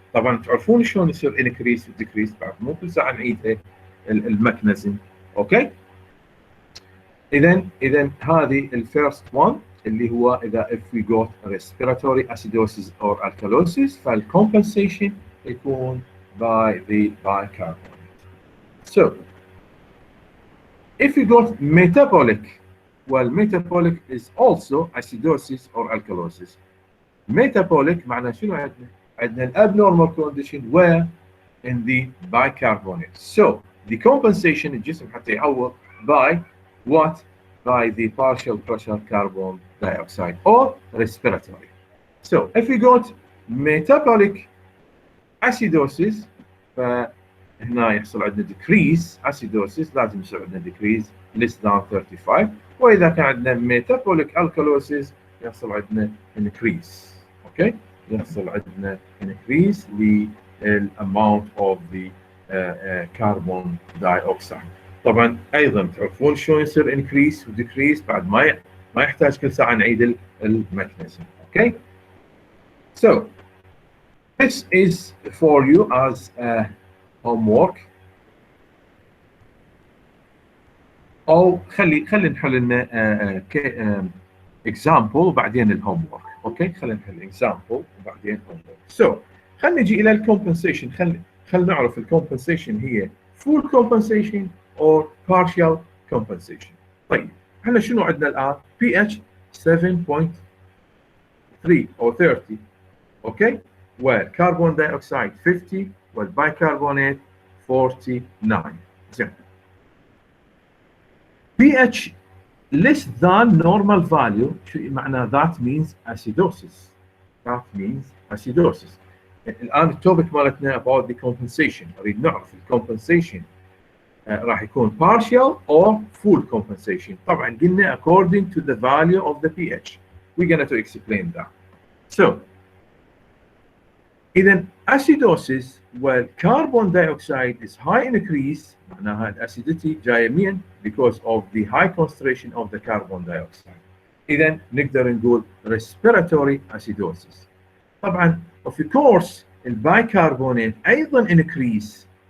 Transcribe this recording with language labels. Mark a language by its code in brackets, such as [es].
[ar] طبعا تعرفون شلون يصير increase و decrease، بعد مو كل ساعه نعيدها الميكانيزم. اوكي. اذا هذه الفيرست one اللي هو اذا [en] if we got respiratory acidosis or alkalosis فالcompensation يكون by the bicarbonate. So if we got metabolic, well, metabolic is also acidosis or alkalosis. Metabolic [ar] معناه شنو عندنا؟ عندنا [en] abnormal condition where in the bicarbonate. So the compensation [ar] الجسم حتى يعوض [en] by what? By the partial pressure carbon dioxide or respiratory. So if we got metabolic acidosis [ar] فهنا يحصل عندنا [en] decrease acidosis، [ar] لازم يصير عندنا [en] decrease less than 35، واذا كان عندنا metabolic alkalosis يحصل عندنا increase. [ar] اوكي. يحصل عندنا [en] increase للامount of the carbon dioxide. [ar] طبعا ايضا تعرفون شلون يصير increase و decrease، بعد ما يحتاج كل ساعه نعيد الميكانيزم. اوكي. [en] So this is for you as a homework. [ar] او خلي نحل لنا example وبعدين الهومورك. اوكي خلينا نحل example وبعدين homework. So خلينا نجي الى الكومبنسيشن. خلينا نعرف الكومبنسيشن هي [en] full compensation or partial compensation. [ar] طيب احنا شنو عندنا الان؟ pH 7.3 او 30. اوكي والكربون دايوكسيد 50 والبايكربونات 49. [en] زين pH less than normal value. شو معنى؟ that means acidosis. that means acidosis. [ar] الآن التوبك مالتنا about the compensation. نريد نعرف الcompensation راح يكون [en] partial or full compensation. [ar] طبعا قلنا [en] according to the value of the pH. We're going to explain that. So إذا acidosis والcarbon dioxide is high increase [ar] معناها الاسيديتي جايه من [en] because of the high concentration of the carbon dioxide. [ar] اذا نقدر نقول respiratory acidosis. طبعا of course البايكربونات ايضا increase.